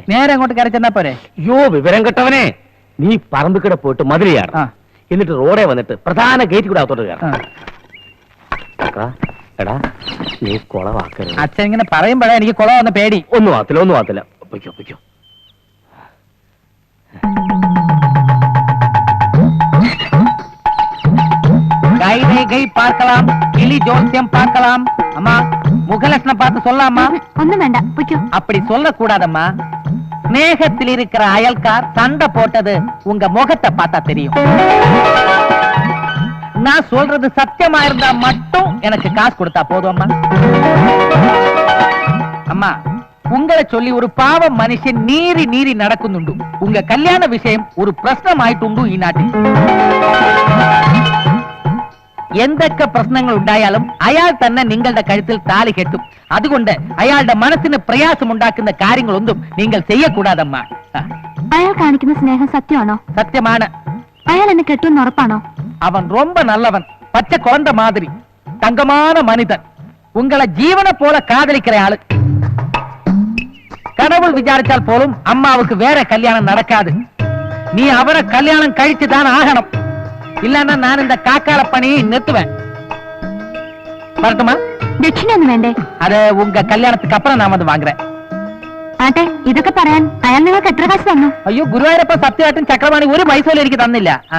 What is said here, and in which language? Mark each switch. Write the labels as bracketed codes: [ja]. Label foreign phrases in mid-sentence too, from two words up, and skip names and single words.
[ml] നേരെ അങ്ങോട്ട് കയറി ചെന്നാ പോരെ? അയ്യോ, വിവരം കെട്ടവനെ. നീ പറമ്പിക്കടെ പോയിട്ട് മതിലിയാണ്, എന്നിട്ട് റോഡേ വന്നിട്ട് പ്രധാന ഗേറ്റ് കൂടെ അകത്തോട്ട് കയറാം. എടാ, നീ കുളവാക്കരുത്. അച്ഛൻ ഇങ്ങനെ പറയുമ്പോഴേ എനിക്ക് കുളമാവുന്ന പേടി. ഒന്നും ആകത്തില്ല. പൊയ്ക്കോ. [ta] பார்க்கலாம், கிளி ஜோசியம் பார்க்கலாம். அம்மா, முகலட்சணம் பார்த்து சொல்லாமா? ஒண்ணும் வேண்டாம், அப்படி சொல்ல கூடாதம்மா. ஸ்நேகத்தில் இருக்கிற அயல்கார் சண்டை போட்டது உங்க முகத்தை பார்த்தா தெரியும். நான் சொல்றது சத்தியமா இருந்தா மட்டும் எனக்கு காசு கொடுத்தா போதும் அம்மா. அம்மா, உங்களை சொல்லி ஒரு பாவം [ml] മനുഷ്യൻ നീരി നടക്കുന്നുണ്ട്. ഉങ്ക കല്യാണ വിഷയം ഒരു പ്രശ്നമായിട്ടുണ്ട് ഈ നാട്ടിൽ. എന്തൊക്കെ പ്രശ്നങ്ങൾ ഉണ്ടായാലും അയാൾ തന്നെ നിങ്ങളുടെ കഴുത്തിൽ താലി കെട്ടും. അതുകൊണ്ട് അയാളുടെ മനസ്സിന് പ്രയാസമുണ്ടാക്കുന്ന കാര്യങ്ങളൊന്നും നിങ്ങൾ ചെയ്യക്കൂടാതമ്മ. അയാൾ കാണിക്കുന്ന സ്നേഹം സത്യമാണോ? സത്യമാണ്. അയാൾ എന്നെ കെട്ടുമെന്ന് ഉറപ്പാണോ? [ta] അവൻ ரொம்ப நல்லவன், பச்சை குழந்தை மாதிரி, தங்கமான மனிதன். உங்களை ஜீவனை போல காதலிக்கிற ஆளு. கடவுள் விசாரிச்சால் போலும் அம்மாவுக்கு வேற கல்யாணம் நடக்காது. நீ அவரை கல்யாணம் கழிச்சுதான் ஆகணும். இல்லன்னா நான் இந்த காக்கால பணியை நிறுத்துவேன். வரட்டுமா? [ml] ദക്ഷിണ ഒന്നും വേണ്ടേ? [ta] அது உங்க கல்யாணத்துக்கு அப்புறம் நான் வந்து வாங்குறேன். [ml] ആട്ടെ, ഇതൊക്കെ പറയാൻ അയാൾ നിങ്ങൾക്ക് എത്ര കാശ് തന്നു? അയ്യോ, ഗുരുവായൂരപ്പ സത്യമായിട്ടും ചക്രവാണി ഒരു പൈസ എനിക്ക് തന്നില്ല.